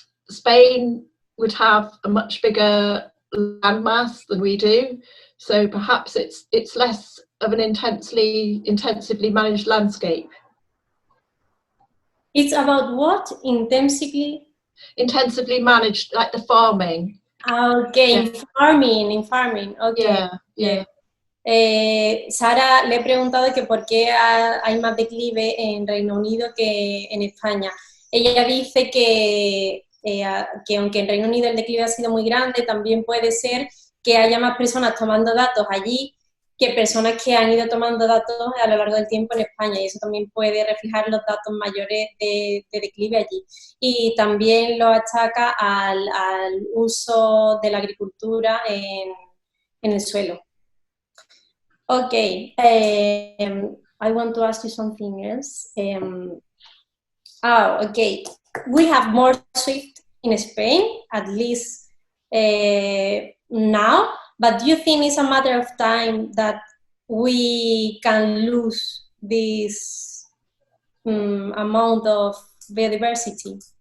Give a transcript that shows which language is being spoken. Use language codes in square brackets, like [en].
[en] Spain would have a much bigger landmass than we do, so perhaps it's less of an intensively managed landscape. It's about what? Intensively managed, like the farming. Okay, yeah. in farming, okay. Yeah. [es] Sara, le he preguntado que por qué hay más declive en Reino Unido que en España. Ella dice que aunque en Reino Unido el declive ha sido muy grande, también puede ser que haya más personas tomando datos allí que personas que han ido tomando datos a lo largo del tiempo en España, y eso también puede reflejar los datos mayores de declive allí. Y también lo achaca al uso de la agricultura en el suelo. [en] Okay, I want to ask you something else. Okay, we have more Swift in Spain, at least now, but do you think it's a matter of time that we can lose this amount of biodiversity?